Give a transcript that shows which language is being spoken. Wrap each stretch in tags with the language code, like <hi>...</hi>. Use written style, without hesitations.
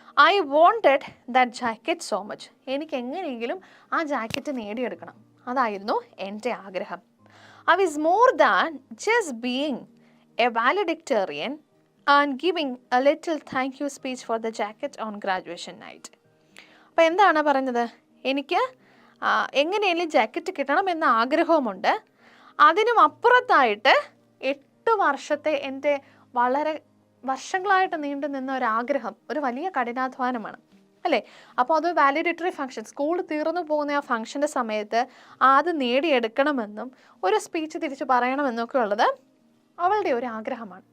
<en>I wanted that jacket so much.</en> <ml>എനിക്ക് എങ്ങനെയെങ്കിലും ആ ജാക്കറ്റ് നേടിയെടുക്കണം, അതായിരുന്നു എൻ്റെ ആഗ്രഹം.</ml> <en>I was more than just being a valedictorian and giving a little thank you speech for the jacket on graduation night.</en> <ml>അപ്പോൾ എന്താണ് പറഞ്ഞത്? എനിക്ക് എങ്ങനെയെങ്കിലും ജാക്കറ്റ് കിട്ടണമെന്ന ആഗ്രഹവുമുണ്ട്. അതിനും അപ്പുറത്തായിട്ട് 8 വർഷത്തെ എൻ്റെ വളരെ വർഷങ്ങളായിട്ട് നീണ്ടു നിന്ന ഒരാഗ്രഹം, ഒരു വലിയ കഠിനാധ്വാനമാണ് അല്ലേ? അപ്പോൾ അത് വാലിഡേറ്ററി ഫംഗ്ഷൻ, സ്കൂൾ തീർന്നു പോകുന്ന ആ ഫംഗ്ഷൻ്റെ സമയത്ത് അത് നേടിയെടുക്കണമെന്നും ഒരു സ്പീച്ച് തിരിച്ച് പറയണമെന്നൊക്കെ ഉള്ളത് അവളുടെ ഒരു ആഗ്രഹമാണ്.</ml>